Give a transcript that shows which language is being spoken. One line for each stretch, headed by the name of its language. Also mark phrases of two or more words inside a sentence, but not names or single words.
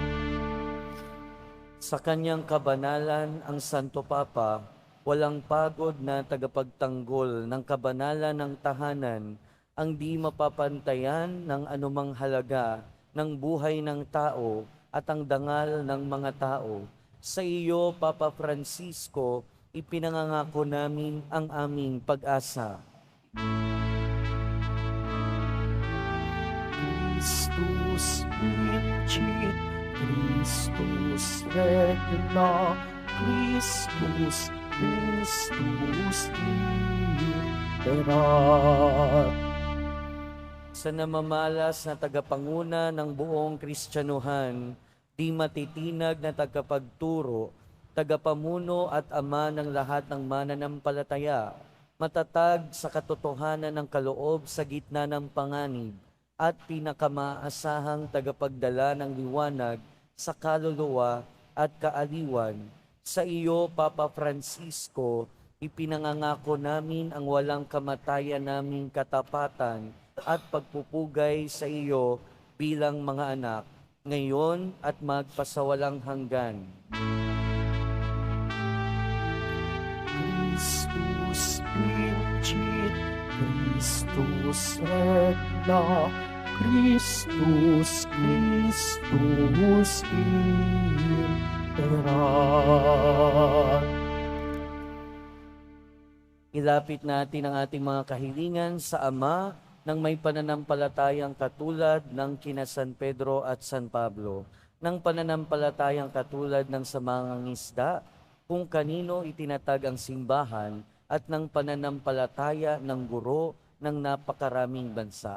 Filipino: Sa kanyang kabanalan, ang Santo Papa, walang pagod na tagapagtanggol ng kabanalan ng tahanan, ang di mapapantayan ng anumang halaga ng buhay ng tao at ang dangal ng mga tao. Sa iyo, Papa Francisco, ipinangangako namin ang aming pag-asa.
Latin: Christus vincit, Christus regna, Christus, Christus imperat.
Filipino: Sa namamalas na tagapanguna ng buong Kristyanuhan, di matitinag na tagapagturo, tagapamuno at ama ng lahat ng mananampalataya, matatag sa katotohanan ng kaloob sa gitna ng panganib, at pinakamaasahang tagapagdala ng liwanag sa kaluluwa at kaaliwan. Sa iyo, Papa Francisco, ipinangangako namin ang walang kamatayan naming katapatan at pagpupugay sa iyo bilang mga anak, ngayon at magpasawalang hanggan.
Latin: Christus vincit, Christus regna, Christus, Christus imperat.
Filipino: Ilapit natin ang ating mga kahilingan sa Ama ng may pananampalatayang katulad ng kina San Pedro at San Pablo, ng pananampalatayang katulad ng sa mga ngisda, kung kanino itinatag ang simbahan, at ng pananampalataya ng guro ng napakaraming bansa.